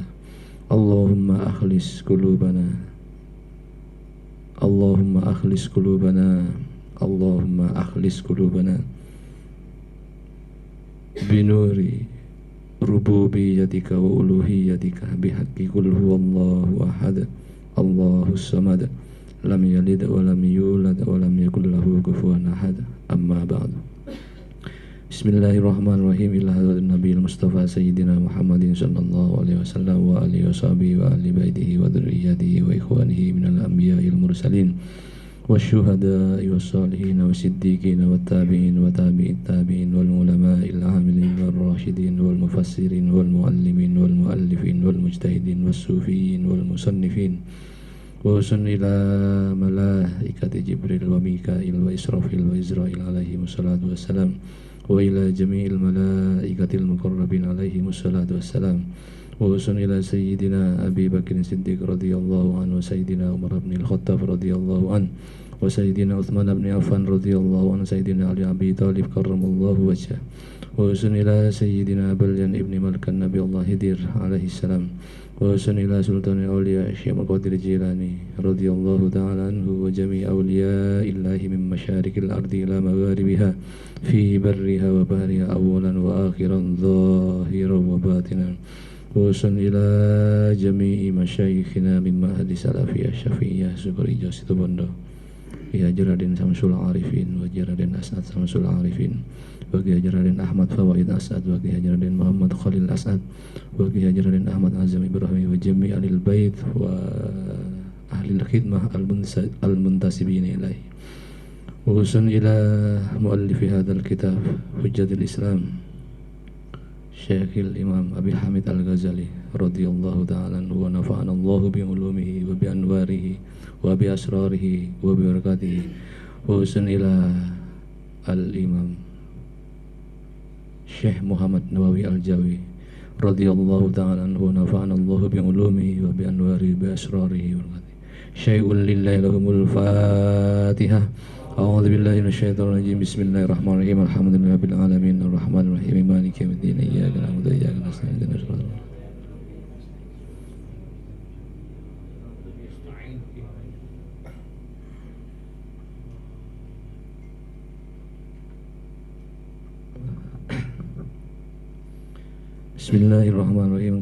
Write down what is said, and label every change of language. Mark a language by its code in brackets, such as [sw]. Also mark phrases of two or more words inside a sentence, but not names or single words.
[ar] اللهم أخلص قلوبنا اللهم أخلص قلوبنا اللهم أخلص قلوبنا بنور ربوبيتك وألوهيتك بحق قل هو الله أحد الله الصمد لم يلد ولم يولد ولم يكن له كفوا أحد. أما بعد. بسم الله الرحمن الرحيم. إلى حضرة النبي المصطفى سيدنا محمد صلى الله عليه وسلم وآله وصحبه وأهل بيته وذريته وإخوانه من الأنبياء المرسلين والشهداء والصالحين والصديقين والتابعين وتابعي التابعين والعلماء العاملين والراشدين والمفسرين والمعلمين والمؤلفين والمجتهدين والصوفيين والمصنفين وخصوصا إلى ملائكة جبريل وميكائيل وإسرافيل وعزرائيل عليهم الصلاة والسلام و إلى جميع الملائكة المقربين عليهم الصلاة والسلام وخصوصا إلى سيدنا أبي بكر الصديق رضي الله عنه وسيدنا عمر بن الخطاب رضي الله عنه وسيدنا عثمان بن عفان رضي الله عنه سيدنا علي أبي طالب كرم الله وجهه وخصوصا إلى سيدنا بليا بن ملكان نبي الله خضر عليه السلام وخصوصا إلى سلطان الأولياء شيخ قادر جيلاني رضي الله تعالى عنه وجميع أولياء الله من مشارق الأرض إلى مغاربها في برها وبحرها أولا وآخرا ظاهرا وباطنا وخصوصا إلى جميع مشايخنا من معهد سلفية syafi'iyah Sukri Jasitu Bondo Ki Haji Raden Samsul Arifin wa Haji Raden As'ad Samsul Arifin wa Ki Haji Raden Ahmad Fawaid As'ad wa Ki Haji Raden Muhammad Khalil As'ad wa Ki Haji Raden Ahmad Azam Ibrahim wa jami' alil bait wa ahlil khidmah al-muntasibin ilaihi wa usun ila muallifi hadzal kitab Hujjatul Islam الشيخ الإمام أبي حامد الغزالي رضي الله تعالى عنه ونفعنا الله بعلومه وبأنواره وبأسراره وببركاته وخصوصا إلى الإمام الشيخ محمد نووي الجاوي رضي الله تعالى عنه ونفعنا الله بعلومه وبأنواره وبأسراره وبركاته. شيء لله لهم الفاتحة. أعوذ بالله من الشيطان الرجيم. بسم الله الرحمن الرحيم. الحمد لله رب العالمين الرحمن الرحيم مالك يوم الدين إياك نعبد وإياك نستعين اهدنا الصراط المستقيم. بسم الله الرحمن الرحيم.